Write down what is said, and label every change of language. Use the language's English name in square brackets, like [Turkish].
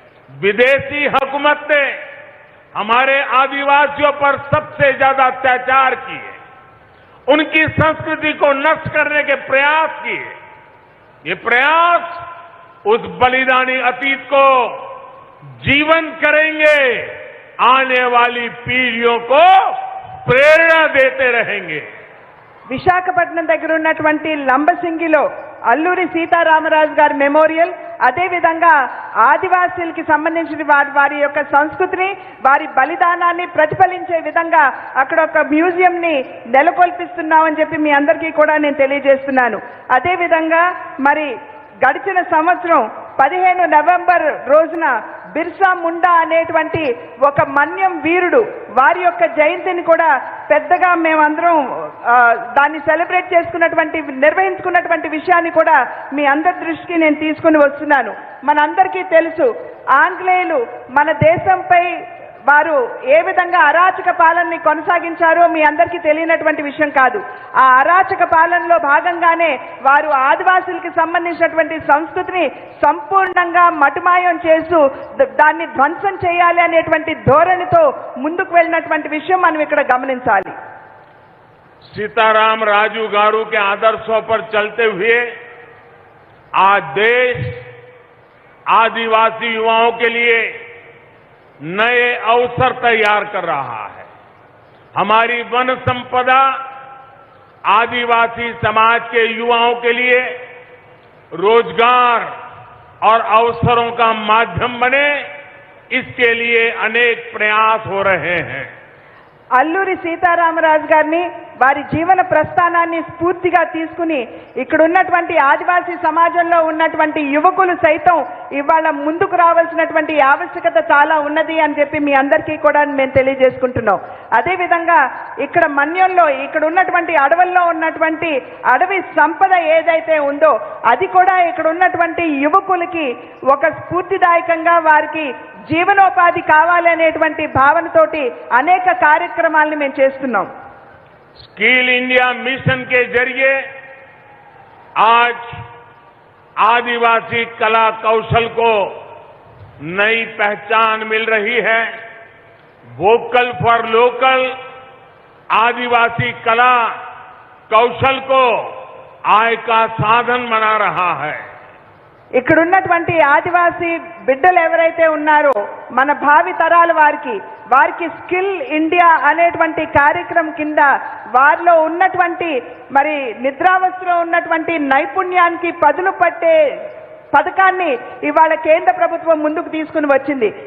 [Hindi] विदेशी हुकूमत ने हमारे आदिवासियों पर सबसे ज्यादा अत्याचार किए, उनकी संस्कृति को नष्ट करने के प्रयास किए। ये प्रयास उस बलिदानी अतीत को जीवंत करेंगे, आने वाली पीढ़ियों को प्रेरणा देते रहेंगे। [Telugu] విశాఖపట్నం దగ్గర ఉన్నటువంటి లంబసింగిలో అల్లూరి సీతారామరాజు గారి మెమోరియల్, అదేవిధంగా ఆదివాసీలకి సంబంధించిన వారి యొక్క సంస్కృతిని, వారి బలిదానాన్ని ప్రతిఫలించే విధంగా అక్కడ ఒక మ్యూజియంని నెలకొల్పిస్తున్నామని చెప్పి మీ అందరికీ కూడా నేను తెలియజేస్తున్నాను. అదేవిధంగా మరి గడిచిన సంవత్సరం 15 నవంబర్ రోజున బిర్సా ముండా అనేటువంటి ఒక మన్యం వీరుడు వారి యొక్క జయంతిని కూడా పెద్దగా మేమందరం దాన్ని సెలబ్రేట్ నిర్వహించుకున్నటువంటి విషయాన్ని కూడా మీ అందరి దృష్టికి నేను తీసుకుని వస్తున్నాను. మనందరికీ తెలుసు, ఆంగ్లేయులు మన దేశంపై వారు ఏ విధంగా అరాచక పాలనని కొనసాగించారో మీ అందరికీ తెలియనటువంటి విషయం కాదు. ఆ అరాచక పాలనలో భాగంగానే వారు ఆదివాసులకి సంబంధించినటువంటి సంస్కృతిని సంపూర్ణంగా మటుమాయం చేస్తూ దాన్ని ధ్వంసం చేయాలి అనేటువంటి ధోరణితో ముందుకు వెళ్ళినటువంటి విషయం మనం ఇక్కడ గమనించాలి. [Hindi] सीताराम राजू गारू के आदर्शों पर चलते हुए आज देश आदिवासी युवाओं के लिए नए अवसर तैयार कर रहा है। हमारी वन संपदा आदिवासी समाज के युवाओं के लिए रोजगार और अवसरों का माध्यम बने, इसके लिए अनेक प्रयास हो रहे हैं। [Telugu] అల్లూరి సీతారామరాజు గారిని వారి జీవన ప్రస్థానాన్ని స్ఫూర్తిగా తీసుకుని ఇక్కడ ఉన్నటువంటి ఆదివాసీ సమాజంలో ఉన్నటువంటి యువకులు సైతం ఇవాళ ముందుకు రావాల్సినటువంటి ఆవశ్యకత చాలా ఉన్నది అని చెప్పి మీ అందరికీ కూడా మేము తెలియజేసుకుంటున్నాం. అదేవిధంగా ఇక్కడ మన్యంలో ఇక్కడ ఉన్నటువంటి అడవుల్లో ఉన్నటువంటి అడవి సంపద ఏదైతే ఉందో అది కూడా ఇక్కడ ఉన్నటువంటి యువకులకి ఒక స్ఫూర్తిదాయకంగా వారికి జీవనోపాధి కావాలనేటువంటి భావనతోటి అనేక కార్యక్రమాలను మేము చేస్తున్నాం. [Hindi] स्किल इंडिया मिशन के जरिए आज आदिवासी कला कौशल को नई पहचान मिल रही है। वोकल फॉर लोकल आदिवासी कला कौशल को आय का साधन बना रहा है। [Telugu] ఇక్కడ ఉన్నటువంటి ఆదివాసీ బిడ్డలు ఎవరైతే ఉన్నారో మన భావి తరాల వారికి స్కిల్ ఇండియా అనేటువంటి కార్యక్రమం కింద వారిలో ఉన్నటువంటి మరి నిద్రావస్థలో ఉన్నటువంటి నైపుణ్యానికి పదును పట్టే పథకాన్ని ఇవాళ కేంద్ర ప్రభుత్వం ముందుకు తీసుకుని వచ్చింది.